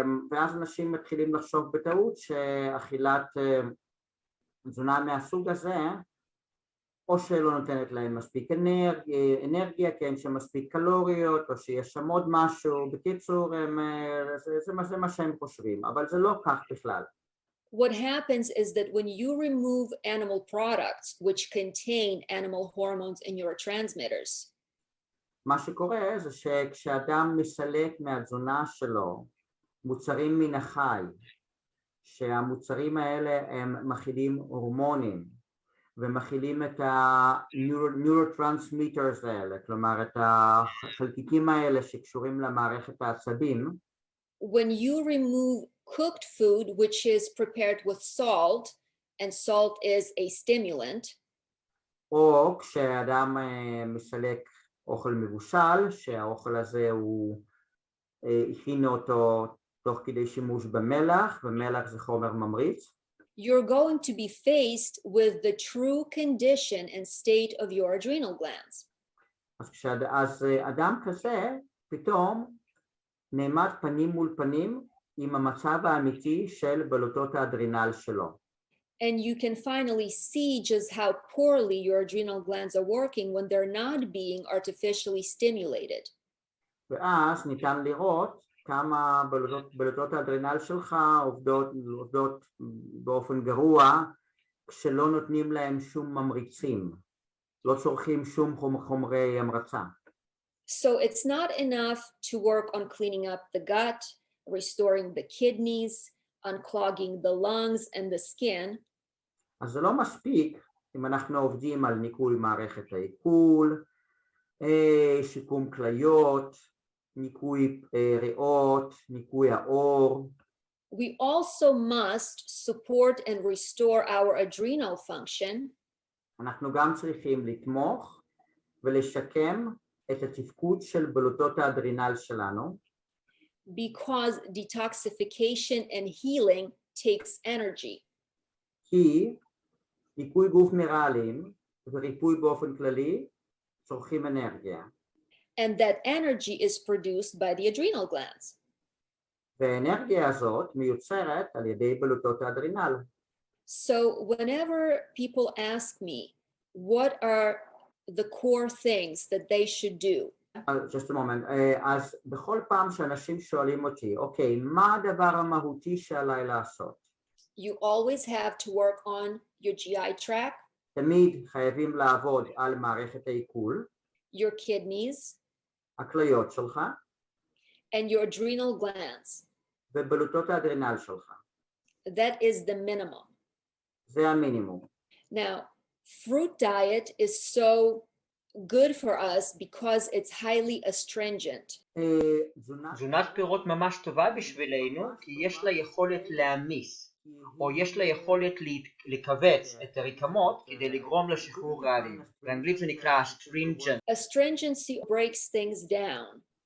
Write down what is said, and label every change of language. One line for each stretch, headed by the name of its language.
Hebrew: ואז אנשים מתחילים לחשוב בטעות שאכילת תזונה מהסוג הזה או שלא נותנת להם מספיק אנרגיה, כי אין שם מספיק קלוריות, או שיש שם עוד משהו. בקיצור, זה מה שהם חושבים, אבל זה לא כך בכלל.
English: What happens is that when you remove animal products which contain animal hormones and neurotransmitters,
Hebrew: מה שקורה זה שכשאדם מסלק מהתזונה שלו מוצרים מן החי, שהמוצרים האלה הם מכילים הורמונים ומכילים את ה-neurotransmitters האלה, כלומר את החלקיקים האלה שקשורים למערכת העצבים.
English: when you remove cooked food which is prepared with salt, and salt is a stimulant,
Hebrew: או כשאדם מסלק אוכל מבושל, שהאוכל הזה הוא הכין אותו תוך כדי שימוש במלח, ומלח זה חומר ממריץ.
English: you're going to be faced with the true condition and state of your adrenal glands.
Hebrew: אז אדם כזה פתאום נעמד פנים מול פנים עם המצב האמיתי של בלוטות האדרנל שלו.
English: And you can finally see just how poorly your adrenal glands are working when they're not being artificially stimulated.
Hebrew: ואז ניתן לראות כמה בלוטות האדרנל שלך עובדות באופן גרוע כשלא נותנים להם שום ממריצים, לא צורכים שום חומרי המרצה.
English: So it's not enough to work on cleaning up the gut, restoring the kidneys, unclogging the lungs and the skin.
Hebrew: אז זה לא מספיק אם אנחנו עובדים על ניקוי מערכת העיכול, שיקום כליות, ניקוי ריאות, ניקוי העור.
English: We also must support and restore our adrenal function.
Hebrew: אנחנו גם צריכים לתמוך ולשקם את התפקוד של בלוטות האדרנל שלנו.
English: Because detoxification and healing takes energy.
Hebrew: כי ניקוי גוף מינרלים וריפוי באופן כללי צורכים אנרגיה.
English: And that energy is produced by the adrenal glands.
Hebrew: והאנרגיה הזאת מיוצרת על ידי בלוטות האדרנל.
English: So whenever people ask me what are the core things that they should do, just a moment.
Hebrew: אז בכל פעם שאנשים שואלים אותי, אוקיי, מה הדבר המהותי שעליי לעשות?
English: you always have to work on your GI tract,
Hebrew: תמיד חייבים לעבוד על מערכת העיכול,
English: your kidneys,
Hebrew: הכליות שלך,
English: and your adrenal glands.
Hebrew: ובלוטות האדרנל שלך.
English: That is the minimum.
Hebrew: זה המינימום.
English: Now, fruit diet is so good for us because it's highly astringent.
Hebrew: תזונת פירות ממש טובה בשבילנו כי יש לה יכולת להמיס, או יש לה יכולת לכווץ את הרקמות כדי לגרום לשחרור רעלים. באנגלית זה נקרא astringent.
English: Astringency breaks things down.